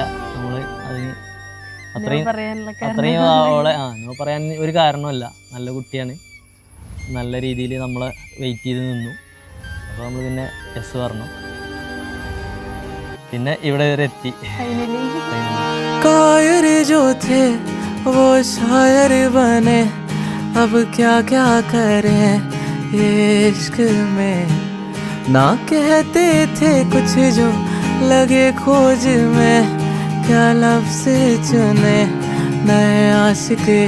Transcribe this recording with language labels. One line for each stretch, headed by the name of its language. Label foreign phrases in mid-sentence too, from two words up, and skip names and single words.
Malayalam: നമ്മൾ അതിന് അത്രയും അവളെ നോ പറയാൻ ഒരു കാരണമല്ല. നല്ല കുട്ടിയാണ്, നല്ല രീതിയിൽ നമ്മളെ വെയിറ്റ് ചെയ്ത് നിന്നു. അപ്പോൾ നമ്മൾ പിന്നെ യെസ് പറഞ്ഞു. പിന്നെ ഇവിടെ വരെ എത്തി. ഫൈനലി
Hindi: कायर जो थे वो शायर बने, अब क्या क्या करें ये इश्क में. ना कहते थे कुछ जो लगे खोज में, क्या लफ्ज़ चुने नए आशिक.